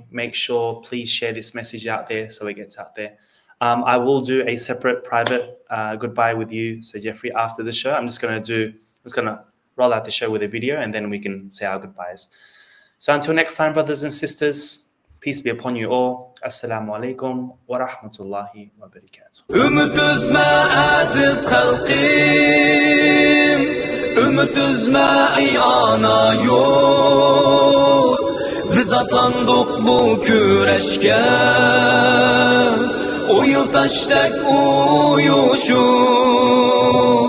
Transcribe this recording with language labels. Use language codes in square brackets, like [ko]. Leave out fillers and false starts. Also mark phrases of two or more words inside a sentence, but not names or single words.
[en] Make sure, please share this message out there so it gets out there. I will do a separate private goodbye with you, Sir Geoffrey, after the show. I'm just going to roll out the show with a video, and then we can say our goodbyes. So until next time, brothers and sisters, peace be upon you all. [ar] السلام عليكم ورحمة الله وبركاته. [crh] Ümit üzme aziz halkım, ümit üzme ey ana yurt. Biz atlandık bu güreşke, o yıl taştak uyuşup.